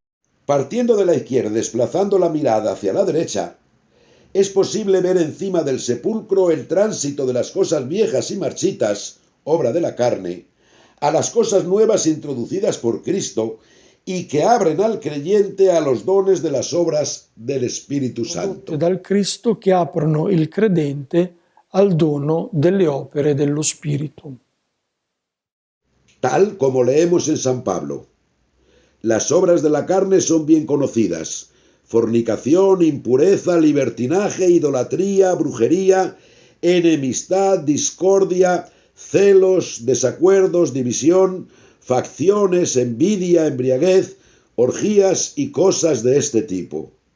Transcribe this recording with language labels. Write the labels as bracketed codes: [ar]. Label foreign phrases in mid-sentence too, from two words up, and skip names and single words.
[es] Partiendo de la izquierda, desplazando la mirada hacia la derecha, es posible ver encima del sepulcro el tránsito de las cosas viejas y marchitas, obra de la carne, a las cosas nuevas introducidas por Cristo y que abren al creyente a los dones de las obras del Espíritu Santo. [it] Dal Cristo che aprono il credente al dono delle opere dello Spirito. [es] Tal como leemos en San Pablo. Las obras de la carne son bien conocidas: fornicación, impureza, libertinaje, idolatría, brujería, enemistad, discordia, celos, desacuerdos, división, facciones, envidia, embriaguez, orgías y cosas de este tipo.